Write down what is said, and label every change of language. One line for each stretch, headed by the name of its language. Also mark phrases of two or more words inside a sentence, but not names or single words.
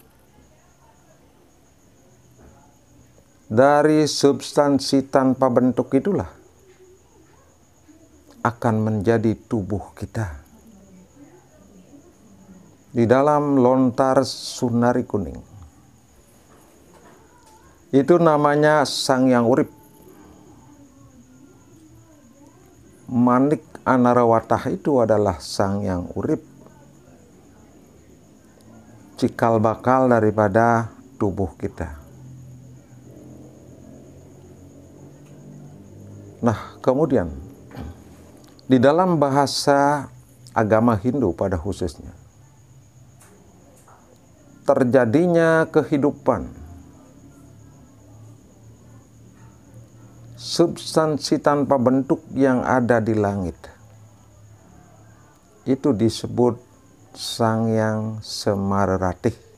Indonesian: Dari substansi tanpa bentuk itulah akan menjadi tubuh kita. Di dalam lontar sunari kuning, itu namanya Sang Yang Urip. Manik anarawatah itu adalah Sang Yang Urip, cikal bakal daripada tubuh kita. Nah, kemudian di dalam bahasa agama Hindu pada khususnya, terjadinya kehidupan, substansi tanpa bentuk yang ada di langit, itu disebut Sang Yang Semareratih.